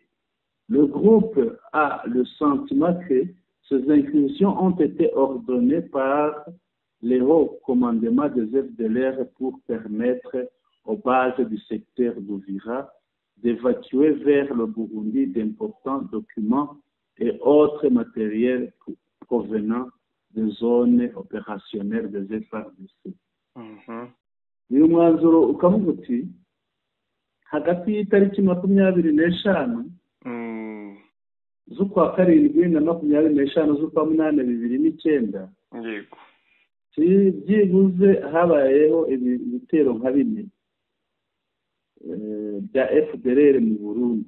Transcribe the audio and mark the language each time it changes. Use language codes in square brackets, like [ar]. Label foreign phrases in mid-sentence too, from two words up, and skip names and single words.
[fr] Le groupe a le sentiment que ces incursions ont été ordonnées par les hauts commandements des FDLR pour permettre aux bases du secteur d'Ouvira d'évacuer vers le Burundi d'importants documents et autres matériels provenant des zones opérationnelles des FARDC. [rw] uyu mwanzuro ukavuga uti hagati y'itariki 25 z'ukwa karindwi na 25 z'ukwa munani 2009 yego byibuze habayeho ibitero nka bine bya FDLR mu Burundi.